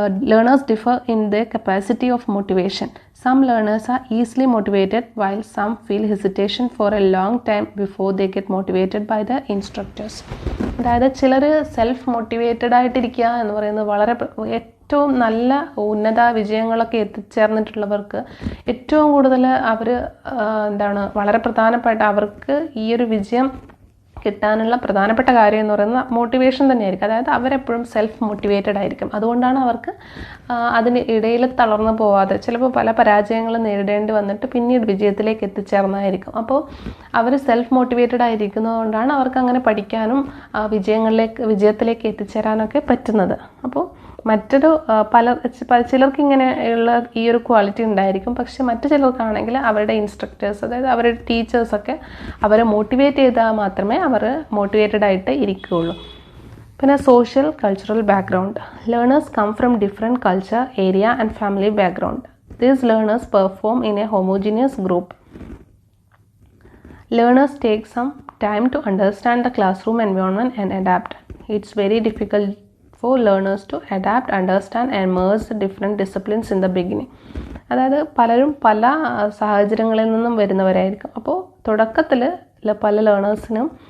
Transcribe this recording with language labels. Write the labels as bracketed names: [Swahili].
[English] Learners differ in their capacity of motivation. Some learners are easily motivated while some feel hesitation for a long time before they get motivated by the instructors. [Malayalam] അതായത് ചിലർ self motivated ആയിട്ടിരിക്കുക എന്ന് പറയുന്നത് വളരെ ഏറ്റവും നല്ല ഉന്നത വിജയങ്ങളൊക്കെ എത്തിച്ചേർന്നിട്ടുള്ളവർക്ക് ഏറ്റവും കൂടുതൽ അവർ വളരെ പ്രധാനപ്പെട്ട അവർക്ക് ഈ ഒരു വിജയം കിട്ടാനുള്ള പ്രധാനപ്പെട്ട കാര്യം എന്ന് പറയുന്നത് മോട്ടിവേഷൻ തന്നെയായിരിക്കും. അതായത് അവരെപ്പോഴും സെൽഫ് മോട്ടിവേറ്റഡ് ആയിരിക്കും. അതുകൊണ്ടാണ് അവർക്ക് അതിന് ഇടയിൽ തളർന്നു പോവാതെ ചിലപ്പോൾ പല പരാജയങ്ങളും നേരിടേണ്ടി വന്നിട്ട് പിന്നീട് വിജയത്തിലേക്ക് എത്തിച്ചേർന്നതായിരിക്കും. അപ്പോൾ അവർ സെൽഫ് മോട്ടിവേറ്റഡ് ആയിരിക്കുന്നതുകൊണ്ടാണ് അവർക്ക് അങ്ങനെ പഠിക്കാനും വിജയത്തിലേക്ക് എത്തിച്ചേരാനൊക്കെ പറ്റുന്നത്. അപ്പോൾ മറ്റൊരു ചിലർക്ക് ഇങ്ങനെയുള്ള ഈ ഒരു ക്വാളിറ്റി ഉണ്ടായിരിക്കും. പക്ഷെ മറ്റു ചിലർക്കാണെങ്കിൽ അവരുടെ ഇൻസ്ട്രക്ടേഴ്സ്, അതായത് അവരുടെ ടീച്ചേഴ്സൊക്കെ അവരെ മോട്ടിവേറ്റ് ചെയ്താൽ മാത്രമേ അവർ മോട്ടിവേറ്റഡ് ആയിട്ട് ഇരിക്കുകയുള്ളൂ. പിന്നെ [English] Social cultural background. Learners come from different culture, area and family background. These learners perform in a homogeneous group. Learners take some time to understand the classroom environment and adapt. It's very difficult for learners to adapt, understand and merge the different disciplines in the beginning. [Malayalam] അതായത് പലരും പല സാഹചര്യങ്ങളിൽ നിന്നും വരുന്നവരായിരിക്കും. അപ്പോൾ തുടക്കത്തിൽ പല ലേണേഴ്സിനും